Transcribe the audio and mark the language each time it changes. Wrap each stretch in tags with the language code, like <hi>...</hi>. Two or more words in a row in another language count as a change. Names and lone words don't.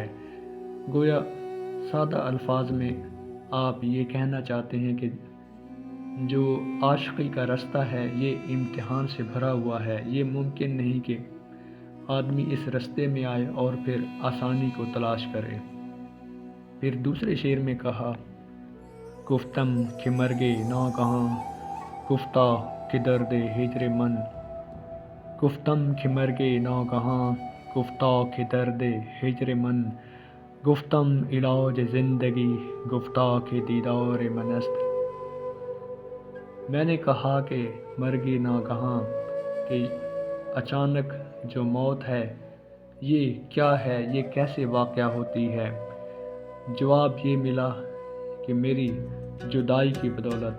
<ur>گویا سادہ الفاظ میں آپ یہ کہنا چاہتے ہیں کہ جو عاشقی کا رستہ ہے یہ امتحان سے بھرا ہوا ہے، یہ ممکن نہیں کہ آدمی اس رستے میں آئے اور پھر آسانی کو تلاش کرے۔ پھر دوسرے شعر میں کہا</ur> <fa>گفتم کہ مرگے ناگہاں گفتہ کہ درد ہجر من، گفتم کہ مرگے ناگہاں گفتہ کہ درد ہجر من، گفتم علاج زندگی، گفتہ کہ دیدار من است۔</fa> <ur>میں نے کہا کہ</ur> <fa>مرگ ناگہاں،</fa> <ur>کہ اچانک جو موت ہے یہ کیا ہے، یہ کیسے واقع ہوتی ہے؟ جواب یہ ملا کہ میری جدائی کی بدولت۔</ur>